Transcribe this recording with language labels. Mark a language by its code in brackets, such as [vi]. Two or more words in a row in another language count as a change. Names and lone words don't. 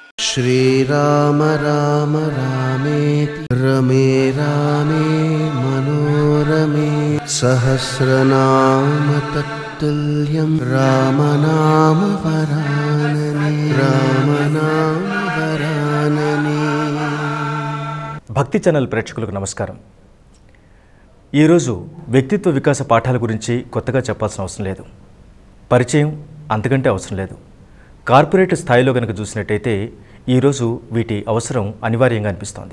[sa] श्रीराम राम रामेति रमे रामे मनोरमे सहस्रनाम तत्तुल्यं रामनाम वरानने रामनाम वरानने। [te] భక్తి ఛానల్ ప్రేక్షకులకు నమస్కారం. ఈరోజు వ్యక్తిత్వ వికాస పాఠాల గురించి కొత్తగా చెప్పాల్సిన అవసరం లేదు. పరిచయం అంతకంటే అవసరం లేదు. కార్పొరేట్ స్థాయిలో కనుక చూసినట్టయితే ఈరోజు వీటి అవసరం అనివార్యంగా అనిపిస్తోంది.